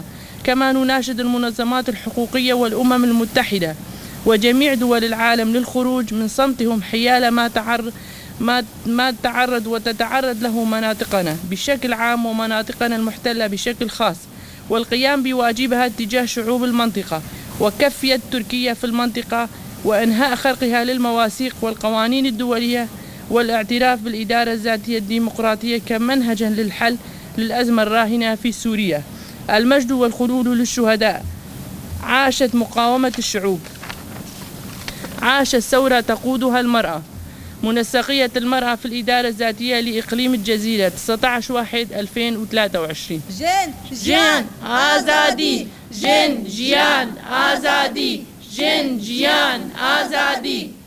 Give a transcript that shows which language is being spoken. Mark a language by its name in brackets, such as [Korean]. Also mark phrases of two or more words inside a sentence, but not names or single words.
[Arabic] كما نناشد المنظمات الحقوقية والأمم المتحدة وجميع دول العالم للخروج من صمتهم حيال ما تعرض وتتعرض له مناطقنا بشكل عام ومناطقنا المحتلة بشكل خاص، والقيام بواجبها تجاه شعوب المنطقة وكف يد تركيا في المنطقة وإنهاء خرقها للمواثيق والقوانين الدولية، والاعتراف بالإدارة الذاتية الديمقراطية كمنهج للحل للأزمة الراهنة في سوريا. المجد والخلود للشهداء. عاشت مقاومة الشعوب، عاشت ثورة تقودها المرأة. منسقية المرأة في الإدارة الذاتية لإقليم الجزيرة 19/1/2023. [Kurdish] Jin jiyan azadî, jin jiyan azadî, jin jiyan azadî.